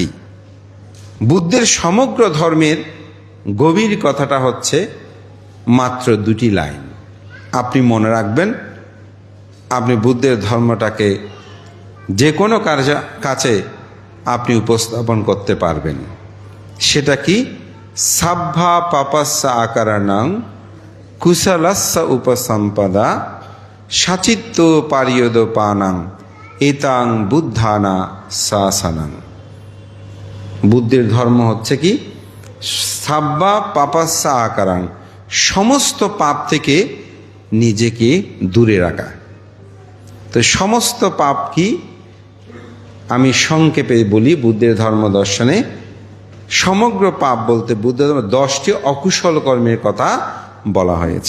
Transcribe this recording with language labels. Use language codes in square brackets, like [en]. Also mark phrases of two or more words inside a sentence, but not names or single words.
[bn] বুদ্ধের সমগ্র ধর্মের গভীর কথাটা হচ্ছে মাত্র 2টি লাইন। আপনি মনে রাখবেন, আপনি বুদ্ধের ধর্মটাকে যে কোনো কাছে আপনি উপস্থাপন করতে পারবেন। সেটা কি? [pi] সাব্ভা পাপাস্যা আকারানাং কুশলাস্যা উপসম্পদা সাচিত্য পারিয়দ পানাং এতাং বুদ্ধানা শাসনাং। [bn] বুদ্ধের ধর্ম হচ্ছে কি? [pi] সাব্বা পাপাস্যা আকারাং, [bn] সমস্ত পাপ থেকে নিজেকে দূরে রাখা। তো সমস্ত পাপ কি? আমি সংক্ষেপে বলি, বুদ্ধের ধর্ম দর্শনে সমগ্র পাপ বলতে বুদ্ধ ধর্ম 10টি অকুশল কর্মের কথা বলা হয়েছে।